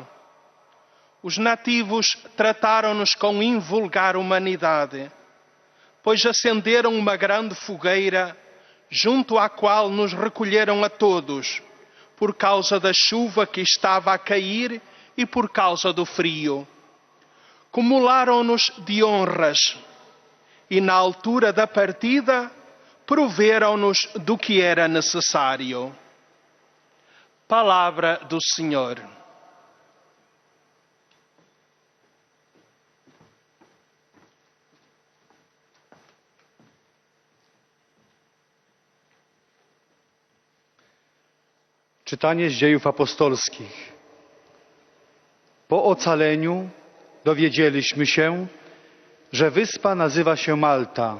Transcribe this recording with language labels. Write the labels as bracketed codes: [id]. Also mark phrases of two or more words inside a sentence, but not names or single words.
[pt] Os nativos trataram-nos com invulgar humanidade, pois acenderam uma grande fogueira, junto à qual nos recolheram a todos, por causa da chuva que estava a cair e por causa do frio. Cumularam-nos de honras e, na altura da partida, proveram-nos do que era necessário. Palavra do Senhor. [pl] Czytanie z Dziejów Apostolskich. Po ocaleniu dowiedzieliśmy się, że wyspa nazywa się Malta.